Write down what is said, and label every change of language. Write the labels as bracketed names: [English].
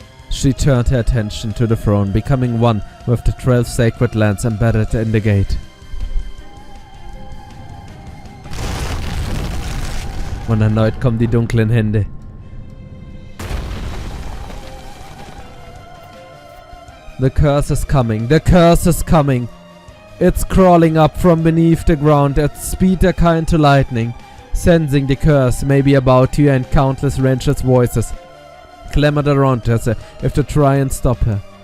[English] She turned her attention to the throne, becoming one with the 12 sacred lands embedded in the gate. [German] Und erneut kommen die dunklen Hände. [English] The curse is coming, the curse is coming. It's crawling up from beneath the ground at speed akin to lightning. Sensing the curse may be about to and countless wrenches voices clamored around her as if to try and stop her.